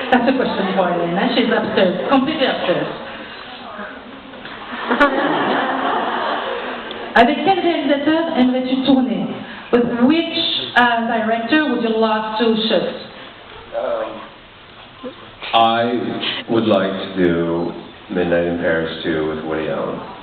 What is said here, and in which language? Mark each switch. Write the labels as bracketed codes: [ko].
[en] That's a question for Elena. She's upstairs, completely upstairs. [fr] Avec quel réalisateur aimerais-tu tourner? [en] With which director would you love to shoot? I would like to do Midnight in Paris 2 with Woody Allen.